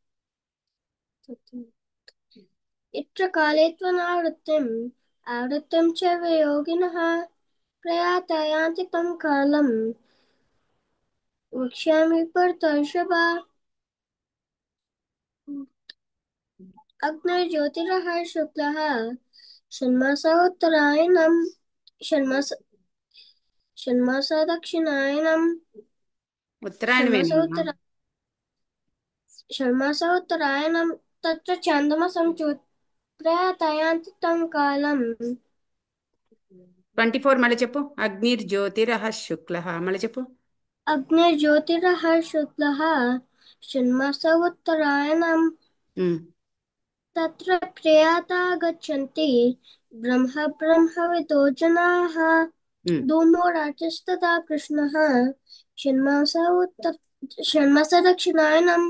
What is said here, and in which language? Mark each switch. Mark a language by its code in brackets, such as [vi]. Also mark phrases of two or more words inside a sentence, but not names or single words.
[sa] इत्र काले आवृत्तिं च वियोगिनः प्रयाता यान्ति तं कालं वक्ष्यामि भरतर्षभ अग्निर्ज्योतिरः शुक्लः षण्मासा उत्तरायणम् षण्मासा दक्षिणायनम् [te] ఉత్తరాయణమేనమ్మా. [sa] षण्मासा उत्तरायणम् तत्र चान्द्रमासं प्रयाता यान्ति तं कालम् [te] 24 మళ్ళీ చెప్పు. [sa] अग्निर्ज्योतिरः शुक्लः [te] మళ్ళీ చెప్పు. [sa] अग्निर्ज्योतिरः शुक्लः षण्मासा उत्तरायणम् ఉమ్. तत्र प्रयाता गच्छन्ति ब्रह्मविदो जनाः ఉమ్. धूमो राजस्तथा कृष्णः षण्मासा दक्षिणायनम्